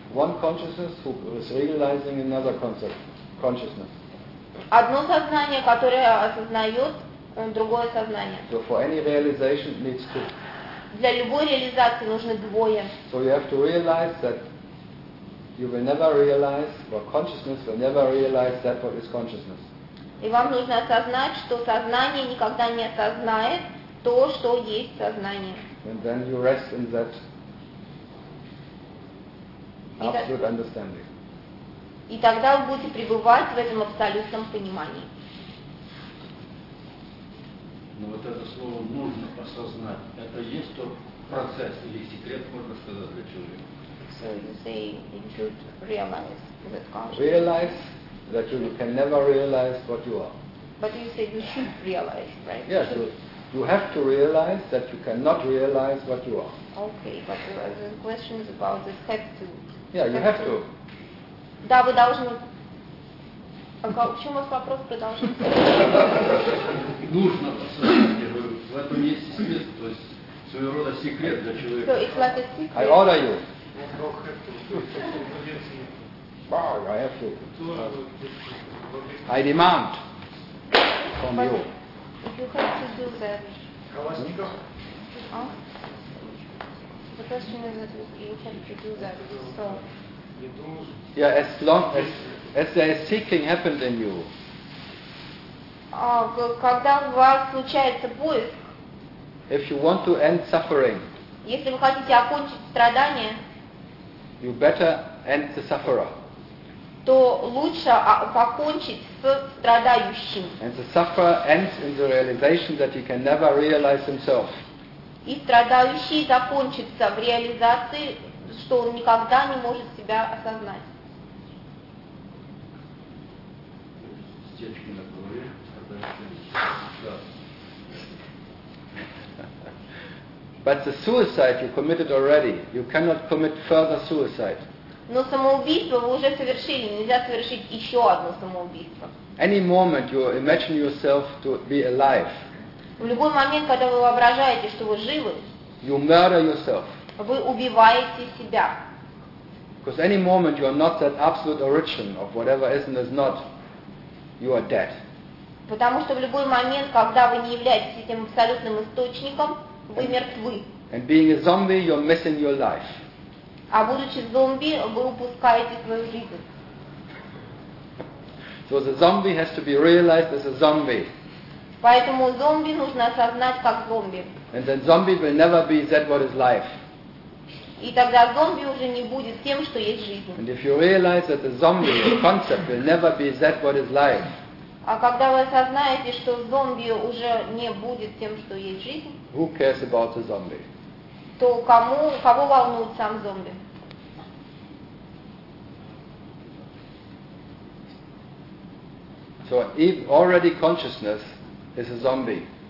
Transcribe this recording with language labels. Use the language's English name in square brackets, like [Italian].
[English] One consciousness who is realizing another concept, consciousness. [Russian] Одно сознание, которое осознает другое сознание. [English] So for any realization needs two. [Russian] Для любой реализации нужны двое. [English] So you have to realize that you will never realize, or consciousness will never realize that what is consciousness. [Russian] И вам нужно осознать, что сознание никогда не осознает то, что есть сознание. [English] And then you rest in that absolute understanding. [Russian] И тогда вы будете пребывать в этом абсолютном понимании. Но вот это слово нужно осознать. Это есть тот процесс или секрет, можно сказать, для человека. [English] So you say you should realize that consciousness. Realize that you can never realize what you are. But you say you should realize, right? Yes, you have to realize that you cannot realize what you are. Okay, but the question is about the step two. Yeah, you have to. [Russian] Да, вы должны. А почему вас вопрос продолжен? Нужно, я говорю, в этом есть секрет, то есть своего рода секрет для человека. [English] So it's like a secret. I order you. I have to. I demand from you. If you have to do that. The question is that you have to do that. So. Yeah, as long as there is seeking happens in you. [Russian] Когда у вас случается поиск. [English] If you want to end suffering. [Russian] Если вы хотите окончить страдания. [English] You better end the sufferer. [Russian] То лучше покончить с страдающим. [English] And the sufferer ends in the realization that he can never realize himself. [Russian] И страдающий закончится в реализации, что он никогда не может себя осознать. Стечки на голове. [English] But the suicide you committed already, you cannot commit further suicide. [Russian] Но самоубийство вы уже совершили, нельзя совершить еще одно самоубийство. [English] Any moment you imagine yourself to be alive. [Russian] В любой момент, когда вы воображаете, что вы живы. [English] You murder yourself. [Russian] Вы убиваете себя. [English] Because any moment you are not that absolute origin of whatever is and is not, you are dead. [Russian] Потому что в любой момент, когда вы не являетесь этим абсолютным источником, вы мертвы. [English] And being a zombie, you're missing your life. [Russian] А будучи зомби, вы упускаете свою жизнь. [English] So the zombie has to be realized as a zombie. [Russian] Поэтому зомби нужно осознать как зомби. [English] And then zombie will never be that what is life. [Russian] И тогда зомби уже не будет тем, что есть жизнь. [English] And if you realize that the zombie the concept will never be that what is life. [Russian] А когда вы осознаете, что зомби уже не будет тем, что есть жизнь. [English] Who cares about the zombie? [Russian] То кого волнует сам зомби? [English] So if already consciousness is a zombie.